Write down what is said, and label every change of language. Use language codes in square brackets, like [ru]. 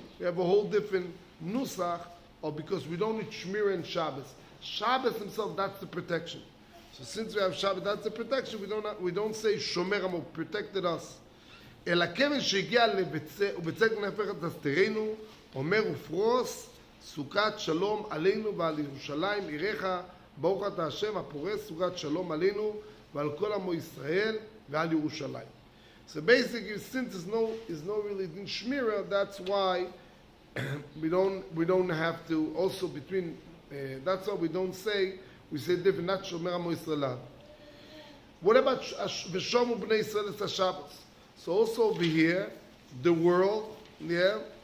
[en] We have a whole different nusach, or because we don't need Shmira and Shabbos. Shabbos himself, that's the protection. So since we have Shabbat, that's the protection. We don't say Shomer amo protected us. [he] אלא כיוון שהגיע uvetzeil kenafecha tastireinu, אומר ufros, סוכת שלום עלינו ועל ירושלים עירך ברוך אתה השם haporeis סוכת שלום עלינו ועל כל עמו ישראל ועל ירושלים. [en] So basically, since is no really din shmira, that's why we don't have to also between. That's why we don't say, we say different. Not Shomer Amo Yisrael. What about v'shomu bnei Yisrael es Shabbos? So also over here, the world, yeah.